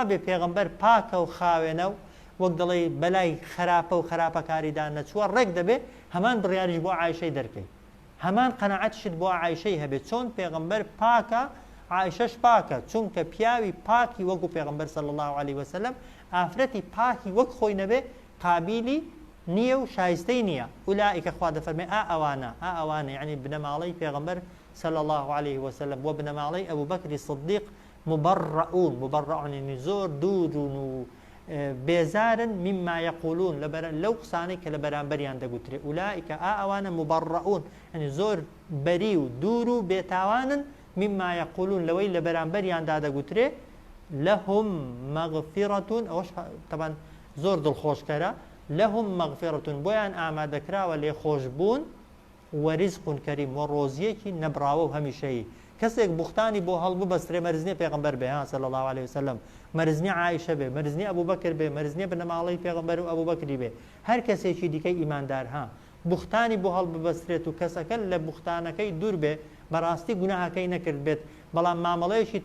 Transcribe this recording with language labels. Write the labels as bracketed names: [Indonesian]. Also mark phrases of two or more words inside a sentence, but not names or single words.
[Central Kurdish] بێ پێغەمبەر پاکە و خاوێنە و وەک دەڵێ بەلای خراپە و خراپەکاریدا نەچووە ڕێک دەبێ هەمان بڕیاریش بۆ عایشەی دەرکەی هەمان قەنەعەتشت بۆ عایشەی هەبێت چۆن پێغەمبەر پاکە عایشەش پاکە چونکە پیاوی پاکی وەکو پێغەمبەر [Arabic] صلی الله عليه وسلم [Central Kurdish] ئافرەتی پاکی وەک خۆی نەبێ قابیلی نییە و شایستەی نییە ئولائیکە خوا دەفەرمێ ئەوانە یعنی بنەماڵەی پێغەمبەر [Arabic] صلی الله عليه وسلم [Central Kurdish] و بنەماڵەی ئەبوو بەکری صدیق [Arabic] مبرعون يعني [Central Kurdish] زۆر دوورون و بێزارن [Arabic] مما يقولون [Central Kurdish] لەو قسانەی کە لە بەرامبەریان دەگوترێ ئولائیکە ئەوانە [Arabic] مبرعون يعني [Central Kurdish] زۆر بەری و دوور و بێتاوانن [Arabic] مما يقولون [Central Kurdish] لەوەی لە بەرامبەریاندا دەگوترێ [Arabic] لهم مغفرة [Central Kurdish] ئەوەش طبعا زۆر دڵخۆشکەرە [Arabic] لهم مغفرة [Central Kurdish] بۆیان ئامادەکراوە لێ خۆشبوون [Arabic] وەرزق کەریم [Central Kurdish] و ڕۆزیەکی نەبراوە و هەمیشەیی کەسێک بوختانی بۆ هەڵبوو بەسترێ مەرزنی پێغەمبەر بێ [Arabic] صلی الله عليه وسلم [Central Kurdish] مەرزنی عایشە بێ مەرزنی ئەبوو بەکر بێ مەرزنی بنەماڵەی پێغەمبەر و ئەبوو بەکری بێ هەر کەسێکی دیکەی ئیماندار بوختانی بۆ هەڵبوو بەسترێت و کەسەکە لە بوختانەکەی دوور بێ بەڕاستی گوناهەکەی نەکرد بێت بەڵام مامەڵەیەکی